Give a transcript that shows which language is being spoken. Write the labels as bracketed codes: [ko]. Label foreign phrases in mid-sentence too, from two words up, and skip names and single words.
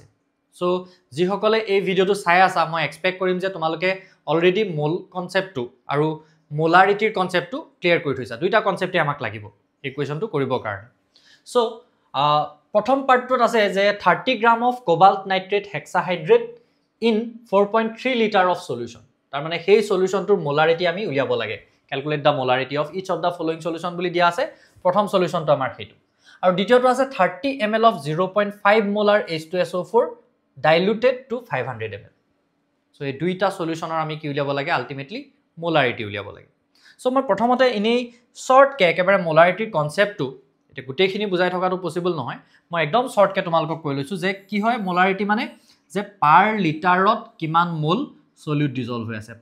[as] সো যিসকলে এই ভিডিওটো চাই আছা মই এক্সপেক্ট কৰিম যে তোমালোকে অলৰেডি মোল কনসেপ্টটো আৰু মোলাৰিটিৰ কনসেপ্টটো ক্লিয়াৰ কৰি থৈছা। দুইটা কনসেপ্টে আমাক লাগিব এই কুৱেশ্যনটো কৰিবৰ কাৰণে। So, প্ৰথম পাৰ্টটোত আছে যে [en] 30 gram of cobalt nitrate hexahydrate in 4.3 litre of solution. [as] তাৰ মানে সেই সলিউশনটোৰ মোলাৰিটি আমি উলিয়াব লাগে। [en] calculate the molarity of each of the following solution বুলি দিয়া আছে। [as] প্ৰথম সলিউশনটো আমাৰ হেতু। আৰু দ্বিতীয়টো আছে [en] 30 ml of 0.5 molar H2SO4 diluted to 500 ml. So, [as] এই দুইটা সলিউশনৰ আমি কি উলিয়াব লাগে আলটিমেটলি মোলাৰিটি উলিয়াব লাগে। সো মই প্ৰথমতে ইনেই শৰ্ট কে একেবাৰে মোলাৰিটিৰ কনসেপ্টটো এটা গুটেখিনি বুজাই থকাটো পসিবল নহয়। মই একদম শৰ্টকে তোমালোকক কৈ লৈছো যে কি হয় মোলাৰিটি মানে যে পাৰ লিটাৰত কিমান [en] mole solute dissolve [as] হৈ আছে।